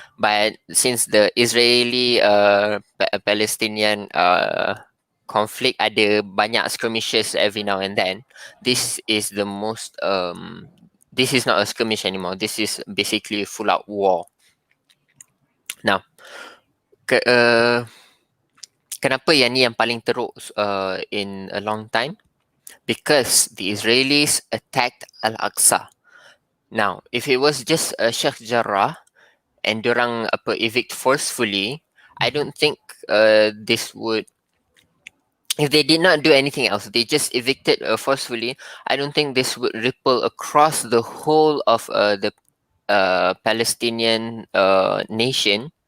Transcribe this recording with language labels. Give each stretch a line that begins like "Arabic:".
English: but since the Israeli Palestinian conflict ada banyak skirmishes every now and then, this is the most this is not a skirmish anymore, this is basically a full out war.
Malay: Now kenapa yang ni yang paling teruk in a long time?
English: Because the Israelis attacked Al-Aqsa. Now, if it was just a Sheikh Jarrah and dorang evict forcefully, I don't think this would. If they did not do anything else, they just evicted forcefully. I don't think this would ripple across the whole of the Palestinian nation.